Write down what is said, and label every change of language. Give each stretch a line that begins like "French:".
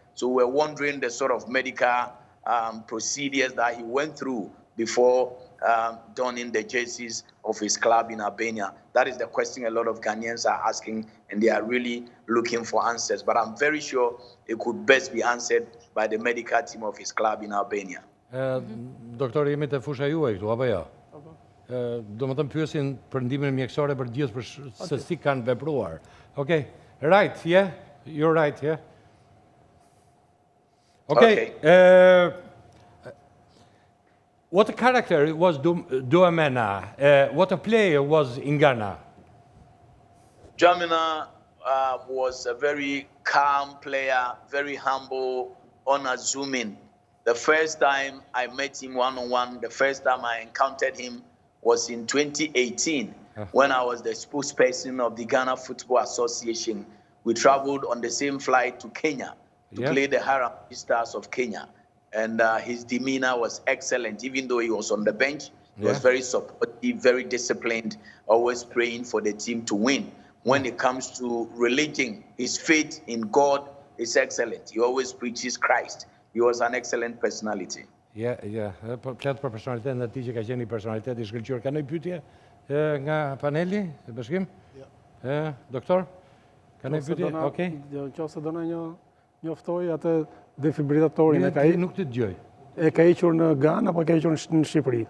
English: So we're wondering the sort of medical procedures that he went through before donning the jerseys of his club in Albania. That is the question a lot of Ghanaians are asking, and they are really looking for answers. But I'm very sure it could best be answered by the medical team of his club in Albania.
Albanian: Doktor, jemi të fusha juaj këtu, apo jo? Do më të pyesin për ndihmën mjekësore për gjithë për se si kanë vepruar.
English: Okay. Right, yeah? You're right, yeah? Okay. What a character was Dwamena? What a player was in Ghana? Dwamena was a very calm player, very humble, unassuming. The first time I met him one-on-one, the first time I encountered him was in 2018 when I was the spokesperson of the Ghana Football Association. We traveled on the same flight to Kenya to play the Harambee Stars of Kenya. And his demeanor was excellent. Even though he was on the bench, he was very supportive, very disciplined, always praying for the team to win. When it comes to religion, his faith in God is excellent. He always preaches Christ. He was an excellent personality. Yeah.
Albanian: Flet për personalitetin e tij që ka qenë një personalitet i shkëlqyer. Ka ndonjë pyetje nga paneli, e bashkim? Doktor? Ka ndonjë pyetje? Okej. Nëse do na njoftoj atë defibrillatorin e ka nuk të dëgjoj. E ka hequr në Ganë apo ka hequr në Shqipëri?